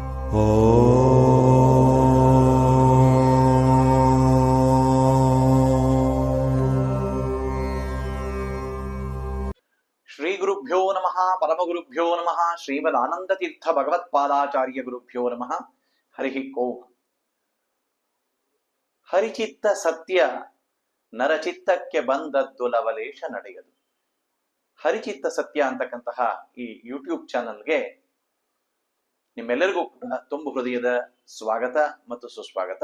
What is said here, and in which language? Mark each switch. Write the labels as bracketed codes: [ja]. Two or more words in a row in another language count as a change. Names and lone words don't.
[sa] ಶ್ರೀ ಗುರುಭ್ಯೋ ನಮಃ ಪರಮಗುರುಭ್ಯೋ ನಮಃ ಶ್ರೀಮದಾನಂದತೀರ್ಥ ಭಗವತ್ಪಾದಾಚಾರ್ಯ ಗುರುಭ್ಯೋ ನಮಃ ಹರಿ ಓಂ. [kn] ಹರಿಚಿತ್ತ ಸತ್ಯ ನರಚಿತ್ತಕ್ಕೆ ಬಂದದ್ದು ಲವಲೇಶ ನಡೆಯದು. ಹರಿಚಿತ್ತ ಸತ್ಯ ಅಂತಕ್ಕಂತಹ ಈ ಯೂಟ್ಯೂಬ್ ಚಾನಲ್ಗೆ ನಿಮ್ಮೆಲ್ಲರಿಗೂ ಕೂಡ ತುಂಬು ಹೃದಯದ ಸ್ವಾಗತ ಮತ್ತು ಸುಸ್ವಾಗತ.